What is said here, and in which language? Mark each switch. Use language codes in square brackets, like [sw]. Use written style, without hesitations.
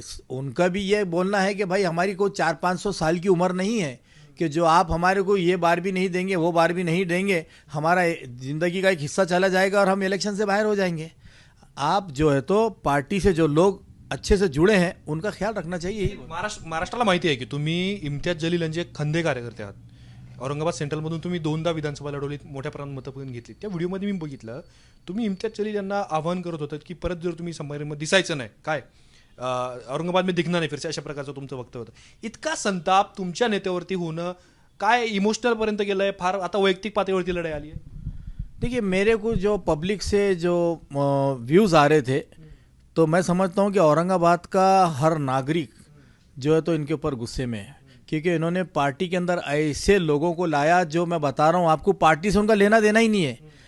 [hi] उनका भी ये बोलना है कि भाई हमारी कोई 400-500 साल की उम्र नहीं है कि जो आप हमारे को ये बार भी नहीं देंगे, वो बार भी नहीं देंगे, हमारा ज़िंदगी का एक हिस्सा चला जाएगा और हम इलेक्शन से बाहर हो जाएंगे। आप जो है तो पार्टी से जो लोग अच्छे से जुड़े हैं उनका ख्याल रखना चाहिए। [mr] महाराष्ट्राला माहिती आहे की तुम्ही इम्तियाज जलील यांचे खंदे कार्यकर्ते आहात। औरंगाबाद सेंट्रलमधून तुम्ही 2दा विधानसभा लढवलीत, मोठ्या प्रमाणात मतं पण घेतली। त्या व्हिडिओमध्ये मी बघितलं तुम्ही इम्तियाज जलील यांना आवाहन करत होतात की परत जर तुम्ही संभाजीमध्ये दिसायचं नाही, काय [hi] औरंगाबाद में दिखना नाही फिरसे, [mr] अशा प्रकारचं तुमचं वक्तव्य होतं। इतका संताप तुमच्या नेत्यावरती होणं काय इमोशनल पर्यंत गेलंय, फार आता वैयक्तिक पातळीवरती लढाई आली आहे? [hi] देखिए, मेरे को जो पब्लिक से जो व्यूज़ आ रहे थे, तो मैं समझता हूँ कि औरंगाबाद का हर नागरिक जो है तो इनके ऊपर गुस्से में है, क्योंकि इन्होंने पार्टी के अंदर ऐसे लोगों को लाया जो मैं बता रहा हूँ आपको पार्टी से उनका लेना देना ही नहीं है।